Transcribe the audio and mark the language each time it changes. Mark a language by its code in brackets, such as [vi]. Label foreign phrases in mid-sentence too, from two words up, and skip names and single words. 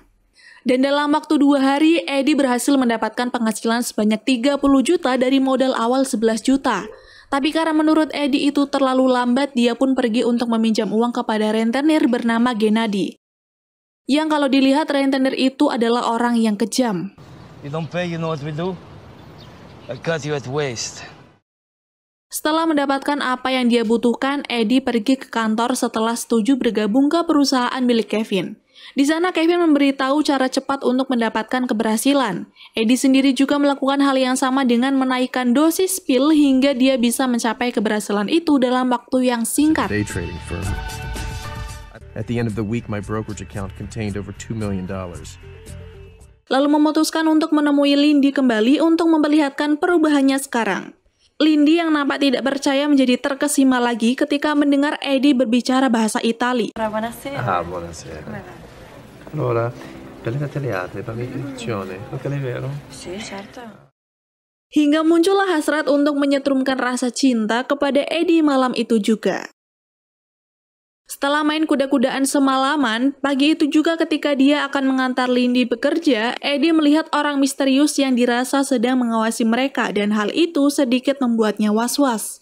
[id] Dan dalam waktu 2 hari, Eddie berhasil mendapatkan penghasilan sebanyak 30 juta dari modal awal 11 juta. Tapi karena menurut Eddie itu terlalu lambat, dia pun pergi untuk meminjam uang kepada rentenir bernama Gennady. Yang kalau dilihat rentenir itu adalah orang yang kejam. [en] You don't pay, you know what we do? I cut you at waist. [id] Setelah mendapatkan apa yang dia butuhkan, Eddie pergi ke kantor setelah setuju bergabung ke perusahaan milik Kevin. Di sana Kevin memberitahu cara cepat untuk mendapatkan keberhasilan. Eddie sendiri juga melakukan hal yang sama dengan menaikkan dosis pil hingga dia bisa mencapai keberhasilan itu dalam waktu yang singkat. [en] Day trading firm. At the end of the week, my brokerage account contained over $2 million. [id] Lalu memutuskan untuk menemui Lindy kembali untuk memperlihatkan perubahannya sekarang. Lindy yang nampak tidak percaya menjadi terkesima lagi ketika mendengar Eddie berbicara bahasa Itali. [it] Ah, buonasera. Allora, prendete le altre per l'iscrizione, ok, è vero? Sì, certo. [id] Hingga muncullah hasrat untuk menyetrumkan rasa cinta kepada Eddie malam itu juga. Setelah main kuda-kudaan semalaman, pagi itu juga ketika dia akan mengantar Lindy bekerja, Eddie melihat orang misterius yang dirasa sedang mengawasi mereka dan hal itu sedikit membuatnya was-was.